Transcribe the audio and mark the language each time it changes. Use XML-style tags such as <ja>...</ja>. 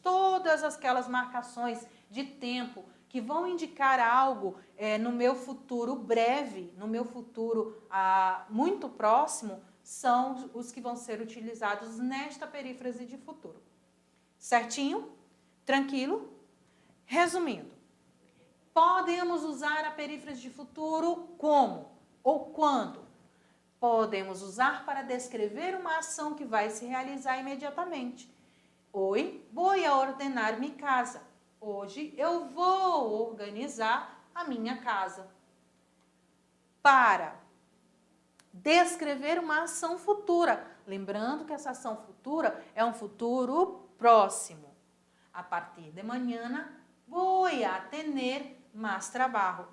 <pt>Todas aquelas marcações de tempo que vão indicar algo no meu futuro breve, no meu futuro muito próximo, são os que vão ser utilizados nesta perífrase de futuro. Certinho? Tranquilo? Resumindo, podemos usar a perífrase de futuro como ou quando? Podemos usar para descrever uma ação que vai se realizar imediatamente.</pt> <es>Hoy voy a ordenar mi casa.</es> <pt>Hoje eu vou organizar a minha casa. Para descrever uma ação futura. Lembrando que essa ação futura é um futuro próximo.</pt> <es>A partir de manhã, vou a tener mais trabalho.</es>